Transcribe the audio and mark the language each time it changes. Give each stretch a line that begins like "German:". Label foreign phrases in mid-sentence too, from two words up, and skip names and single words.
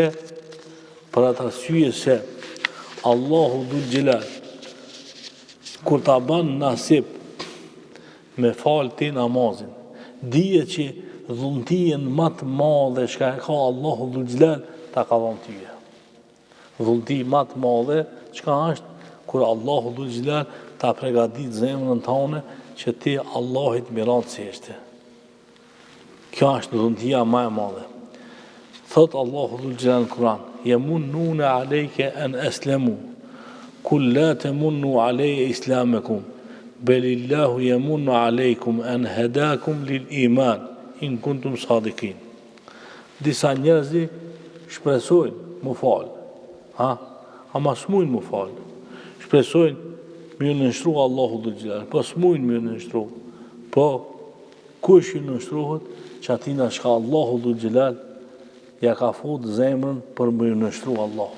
Albanian: Për atë arsye se Allahu Dhul Gjelal kur ta ban nasib me falë ti namazin, dije që dhuntijen më të madhe çka e ka Allahu Dhul Gjelal ta ka dhënë tyje. Dhunti më të madhe çka është kur Allahu Dhul Gjelal ta përgatit zemrën tonë që ti Allahit mirat seshte. Kjo është dhuntia më e madhe. Thot Allahu Dhul Gjelal në Kur'an:
Arabic: "يمنون عليك أن أسلموا، قل لا تمنوا علي إسلامكم، بل الله يمن عليكم أن هداكم للإيمان، إن كنتم صادقين."
Albanian: Disa njerëzi shpresojnë mu falë, ama s'mujnë mu falë. Shpresojnë më nënshtru Allahu Dhul Gjelal, po s'mujnë më nënshtru. Po kush ju nënshtruhet që atina shka Allahu Dhul Gjelal ja ka fut zemrën për më nënshtru Allahu.